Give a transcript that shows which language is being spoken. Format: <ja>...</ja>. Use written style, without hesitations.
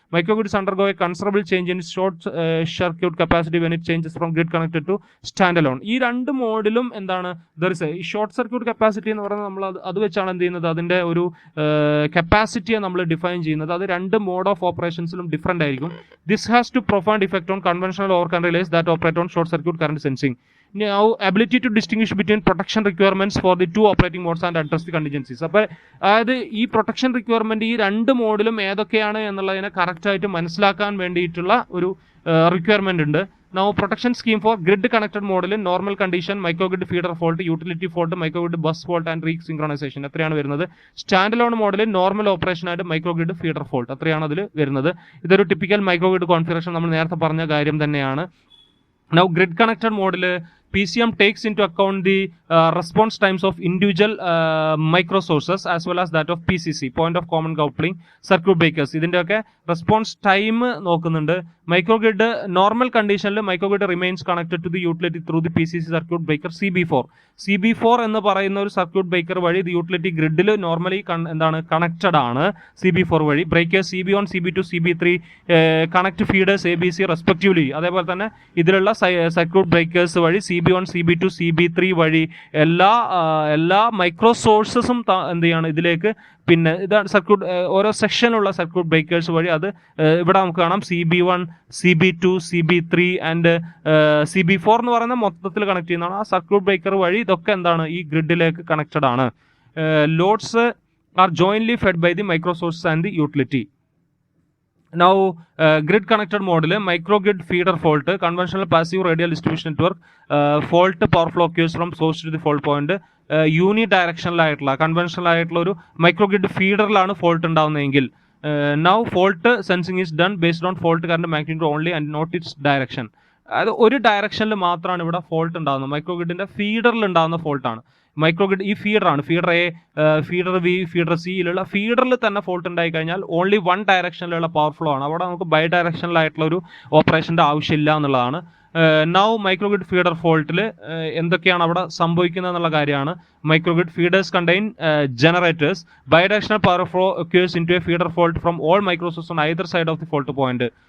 <en>Microgrids undergo a considerable change in short circuit capacity when it changes from grid connected to stand alone.</en> <ml>ഈ രണ്ട് മോഡിലും എന്താണ്, ഈ short circuit capacity എന്ന് പറയുന്നത് നമ്മൾ അത് വെച്ചാണ് എന്ത് ചെയ്യുന്നത്, അതിന്റെ ഒരു കപ്പാസിറ്റിയെ നമ്മൾ ഡിഫൈൻ ചെയ്യുന്നത്. അത് രണ്ട് മോഡ് ഓഫ് ഓപ്പറേഷൻസിലും ഡിഫറെന്റ് ആയിരിക്കും.</ml> <en>This has to profound effect on conventional or relays that operate on short circuit current sensing. Now ability to distinguish between protection requirements for the two operating modes and address the contingencies.</en> <ml>അപ്പോൾ അതായത് ഈ protection requirement ഈ രണ്ട് മോഡിലും ഏതൊക്കെയാണ് എന്നുള്ളതിനെ correct ആയിട്ട് മനസ്സിലാക്കാൻ വേണ്ടിയിട്ടുള്ള ഒരു റിക്വയർമെന്റ് ഉണ്ട്.</ml> <en>Now protection scheme for grid connected model, normal condition, microgrid feeder fault, utility fault, microgrid bus fault and resynchronization</en> <ml>എത്രയാണ് വരുന്നത്. സ്റ്റാൻഡ് അലോൺ മോഡലിൽ നോർമൽ ഓപ്പറേഷൻ ആയിട്ട് മൈക്രോഗ്രിഡ് ഫീഡർ ഫോൾട്ട് അത്രയാണ് അതിൽ വരുന്നത്. ഇതൊരു ടിപ്പിക്കൽ മൈക്രോഗ്രിഡ് കോൺഫിഗറേഷൻ, നമ്മൾ നേരത്തെ പറഞ്ഞ കാര്യം തന്നെയാണ്.</ml> <en>Now grid connected model, PCM takes into account the response times of individual micro sources as well as that of PCC, point of common coupling, circuit breakers.</en> <ml>ഇതിന്റെ ഒക്കെ റെസ്പോൺസ് ടൈം നോക്കുന്നുണ്ട്. മൈക്രോഗ്രിഡ് normal കണ്ടീഷനിൽ</ml> <en>microgrid remains connected to the utility through the PCC circuit breaker</en> <ml>CB4 എന്ന് പറയുന്ന ഒരു circuit breaker വഴി utility ഗ്രിഡിൽ normally എന്താണ് കണക്റ്റഡ് ആണ്.</ml> <en>CB4 വഴി breakers CB1, CB2, CB3 connect feeders ABC respectively.</en> <ml>അതേപോലെ തന്നെ ഇതിലുള്ള സർക്യൂട്ട് ബ്രേക്കേഴ്സ് വഴി CB1, CB2, CB3 വഴി എല്ലാ മൈക്രോ സോഴ്സസും എന്ത് ചെയ്യാണ് ഇതിലേക്ക്, പിന്നെ ഇതാണ് സർക്യൂട്ട് ഓരോ സെക്ഷനുള്ള സർക്യൂട്ട് ബ്രേക്കേഴ്സ് വഴി. അത് ഇവിടെ നമുക്ക് കാണാം CB1, CB2, CB3 and CB4 എന്ന് പറയുന്ന മൊത്തത്തിൽ കണക്ട് ചെയ്യുന്നതാണ്. ആ സർക്യൂട്ട് ബ്രേക്കർ വഴി ഇതൊക്കെ എന്താണ് ഈ ഗ്രിഡിലേക്ക് കണക്റ്റഡ് ആണ്.</ml> <en>Loads are jointly fed by the micro source and the utility. Now grid connected model, microgrid feeder fault, conventional passive radial distribution network, fault power flow occurs from source to the fault point.</en> <ml>Unidirectional ആയിട്ടുള്ള conventional ആയിട്ടുള്ള ഒരു മൈക്രോഗ്രിഡ് ഫീഡറിലാണ് fault ഉണ്ടാവുന്നതെങ്കിൽ,</ml> <en>Now fault sensing is done based on fault current magnitude only and not its direction.</en> <ml>അതായത് ഒരു ഡയറക്ഷനിൽ മാത്രമാണ് ഇവിടെ fault ഉണ്ടാകുന്നത്. മൈക്രോഗ്രിഡിന്റെ ഫീഡറിൽ ഉണ്ടാകുന്ന ഫോൾട്ടാണ്. മൈക്രോഗ്രിഡ് ഈ ഫീഡറാണ്, feeder A, feeder B, feeder സിയിലുള്ള ഫീഡറിൽ തന്നെ ഫോൾട്ട് ഉണ്ടായി കഴിഞ്ഞാൽ</ml> <en>only one ഡയറക്ഷനിലുള്ള power flow</en> <ml>ആണ്. അവിടെ നമുക്ക് ബൈ ഡയറക്ഷണൽ ആയിട്ടുള്ള ഒരു ഓപ്പറേഷൻ്റെ ആവശ്യമില്ല എന്നുള്ളതാണ്. നൗ മൈക്രോഗ്രിഡ് ഫീഡർ ഫോൾട്ടിൽ എന്തൊക്കെയാണ് അവിടെ സംഭവിക്കുന്നത് എന്നുള്ള കാര്യമാണ്.</ml> <en>Microgrid feeders contain generators. Bidirectional power flow occurs into a feeder fault from all microsources on either side of the fault point.</en>